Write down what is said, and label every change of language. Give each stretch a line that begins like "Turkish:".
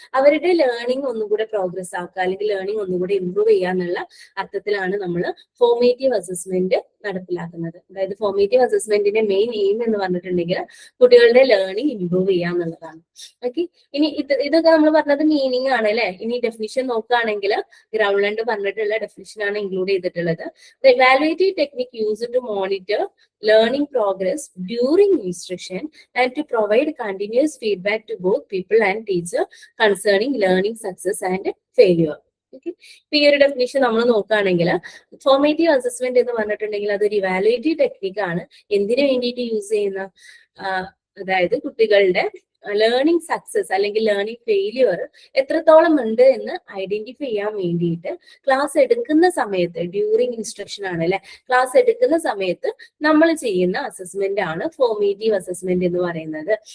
Malayalam: അവരുടെ ലേണിംഗ് ഒന്നുകൂടെ പ്രോഗ്രസ് ആക്കുക, അല്ലെങ്കിൽ ലേണിംഗ് ഒന്നുകൂടെ ഇംപ്രൂവ് ചെയ്യുക എന്നുള്ള അർത്ഥത്തിലാണ് നമ്മൾ ഫോർമേറ്റീവ് അസസ്മെന്റ് നടപ്പിലാക്കുന്നത്. അതായത് ഫോർമേറ്റീവ് അസസ്മെന്റിന്റെ മെയിൻ എയിം എന്ന് പറഞ്ഞിട്ടുണ്ടെങ്കിൽ കുട്ടികളുടെ ലേണിംഗ് ഇംപ്രൂവ് ചെയ്യുക എന്നുള്ളതാണ്. ഓക്കെ, ഇനി ഇതൊക്കെ നമ്മൾ പറഞ്ഞത് മീനിങ് ആണ് അല്ലെ. ഇനി ഡെഫിനിഷൻ നോക്കുകയാണെങ്കിൽ ഗ്രൗണ്ട് പറഞ്ഞിട്ടുള്ള ഡെഫിനിഷൻ ആണ് ഇൻക്ലൂഡ് ചെയ്തിട്ടുള്ളത്.
English: The evaluative technique used to monitor learning progress during instruction and to provide continuous feedback to both people and teacher concerning learning success and failure. Okay.
Malayalam: ഇപ്പൊ ഈ ഒരു ഡെഫിനിഷൻ നമ്മൾ നോക്കുകയാണെങ്കിൽ formative assessment എന്ന് പറഞ്ഞിട്ടുണ്ടെങ്കിൽ അതൊരു ഇവാലുവേറ്റീവ് ടെക്നിക് ആണ്. എന്തിനു വേണ്ടിയിട്ട് യൂസ് ചെയ്യുന്ന, അതായത് കുട്ടികളുടെ ലേണിംഗ് സക്സസ് അല്ലെങ്കിൽ ലേണിംഗ് ഫെയിലിയർ എത്രത്തോളം ഉണ്ട് എന്ന് ഐഡന്റിഫൈ ചെയ്യാൻ വേണ്ടിയിട്ട് ക്ലാസ് എടുക്കുന്ന സമയത്ത്, ഡ്യൂറിങ് ഇൻസ്ട്രക്ഷൻ ആണ് അല്ലെ, ക്ലാസ് എടുക്കുന്ന സമയത്ത് നമ്മൾ ചെയ്യുന്ന അസസ്മെന്റ് ആണ് ഫോർമേറ്റീവ് അസസ്മെന്റ് എന്ന് പറയുന്നത്.